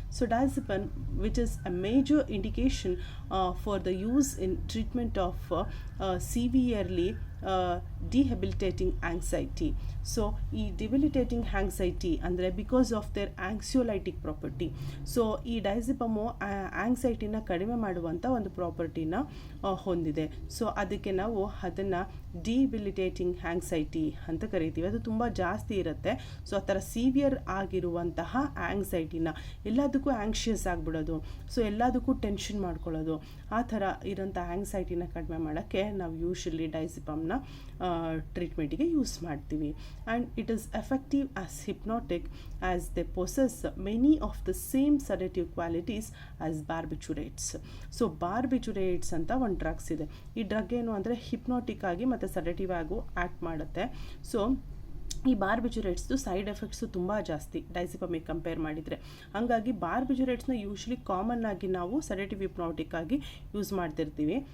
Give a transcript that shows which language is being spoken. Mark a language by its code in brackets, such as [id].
[en] So diazepam, which is a major indication for the use in treatment of severely debilitating anxiety. So ಈ debilitating anxiety ಅಂದರೆ because of their anxiolytic property. [kn] So ಈ ಡೈಸೆಪಮು ಆಂಗ್ಸೈಟಿನ ಕಡಿಮೆ ಮಾಡುವಂಥ ಒಂದು ಪ್ರಾಪರ್ಟಿನ ಹೊಂದಿದೆ. So ಅದಕ್ಕೆ ನಾವು ಅದನ್ನು ಡಿಬಿಲಿಟೇಟಿಂಗ್ ಆಂಗ್ಸೈಟಿ ಅಂತ ಕರಿತೀವಿ. ಅದು ತುಂಬ ಜಾಸ್ತಿ ಇರುತ್ತೆ. ಸೊ ಆ ಥರ ಸಿವಿಯರ್ ಆಗಿರುವಂತಹ ಆಂಗ್ಸೈಟಿನ, ಎಲ್ಲದಕ್ಕೂ ಆಂಕ್ಷಿಯಸ್ ಆಗಿಬಿಡೋದು, ಸೊ ಎಲ್ಲದಕ್ಕೂ ಟೆನ್ಷನ್ ಮಾಡ್ಕೊಳ್ಳೋದು, ಆ ಥರ ಇರೋಂಥ ಆಂಗ್ಸೈಟಿನ ಕಡಿಮೆ ಮಾಡೋಕ್ಕೆ ನಾವು ಯೂಶಲಿ ಡೈಸೆಪಮ್ನ ಟ್ರೀಟ್ಮೆಂಟಿಗೆ ಯೂಸ್ ಮಾಡ್ತೀವಿ. [en] And it is effective as hypnotic as they possess many of the same sedative qualities as barbiturates. [kn] So ಬಾರ್ಬಿಚುರೇಟ್ಸ್ ಅಂತ ಒಂದು ಡ್ರಗ್ಸ್ ಇದೆ. ಈ ಡ್ರಗ್ ಏನು ಅಂದರೆ ಹಿಪ್ನೋಟಿಕ್ ಆಗಿ ಮತ್ತು ಸೆಡೇಟಿವ್ ಆಗು ಆ್ಯಕ್ಟ್ ಮಾಡುತ್ತೆ. ಸೊ ಈ ಬಾರ್ಬಿಚುರೇಟ್ಸ್ದು ಸೈಡ್ ಎಫೆಕ್ಟ್ಸು ತುಂಬ ಜಾಸ್ತಿ ಡೈಸೆಪಮಿಗೆ ಕಂಪೇರ್ ಮಾಡಿದರೆ. ಹಾಗಾಗಿ ಬಾರ್ಬಿಚುರೇಟ್ಸ್ನ ಯೂಶ್ವಲಿ ಕಾಮನ್ ಆಗಿ ನಾವು ಸೆಡೇಟಿವ್ ಹಿಪ್ನೋಟಿಕ್ ಆಗಿ ಯೂಸ್ ಮಾಡ್ತಿರ್ತೀವಿ.